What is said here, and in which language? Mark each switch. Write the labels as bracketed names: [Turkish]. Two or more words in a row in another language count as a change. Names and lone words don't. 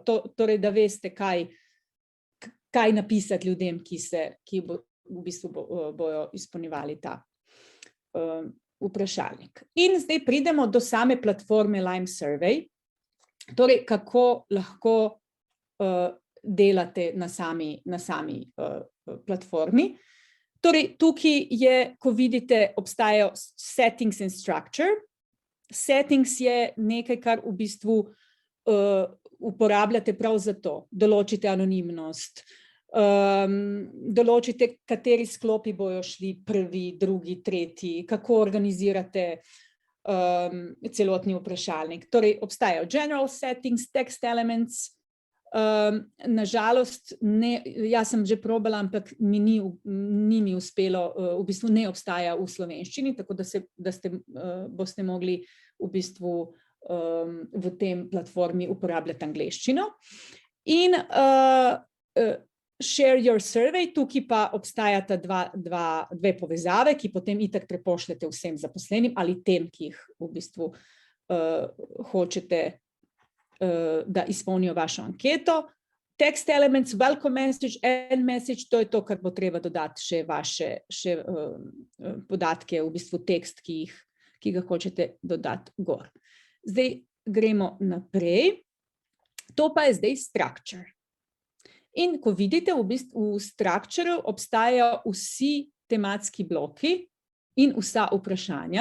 [Slovenian] Torej, da veste, kaj napisati ljudem, ki v bistvu bojo izpolnjevali ta vprašalnik. In zdaj pridemo do same platforme Lime Survey, torej kako lahko delate na sami platformi. Torej, tukaj je, ko vidite, obstajajo [English] settings and structure. [Slovenian] Settings je nekaj, kar v bistvu uporabljate prav za to. Določite anonimnost, določite, kateri sklopi bojo šli prvi, drugi, tretji, kako organizirate celotni vprašalnik. Torej, obstajajo [English] general settings, text elements. [Slovenian] Nažalost, jaz sem že probala, ampak ni mi uspelo, v bistvu ne obstaja v slovenščini, tako da boste mogli v bistvu v tem platformi uporabljati angleščino. [English] In Share your survey, [Slovenian] tukaj pa obstajata dve povezave, ki potem itak prepošljete vsem zaposlenim ali tem, ki jih v bistvu hočete, da izpolnijo vašo anketo. [English] Text elements, welcome message, end message, [Slovenian] to je to, kar bo treba dodati še vaše podatke, v bistvu tekst, ki ga hočete dodati gor. Zdaj gremo naprej. To pa je zdaj structure. In ko vidite, v bistvu v structure obstajajo vsi tematski bloki in vsa vprašanja.